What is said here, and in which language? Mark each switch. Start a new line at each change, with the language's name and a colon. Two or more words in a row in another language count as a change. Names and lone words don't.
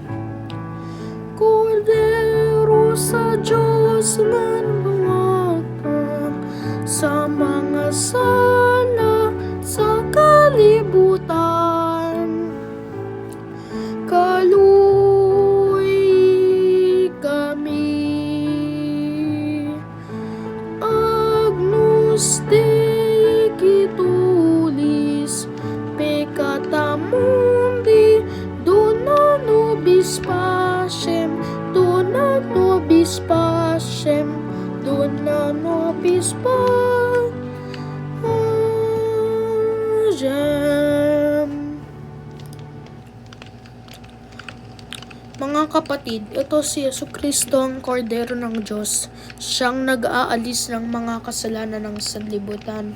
Cebuano: Kordero sa Diyos na nangangakap sa mga sala sa kalibutan, kaluoy kami.
Latin: Agnus Dei Gitulis, peccata mundi, dona nobis pacem, dona nobis pacem, dona nobis pacem.
Filipino: Mga kapatid, ito si Jesucristo ang Kordero ng Diyos, siyang nag-aalis ng mga kasalanan ng sanlibutan.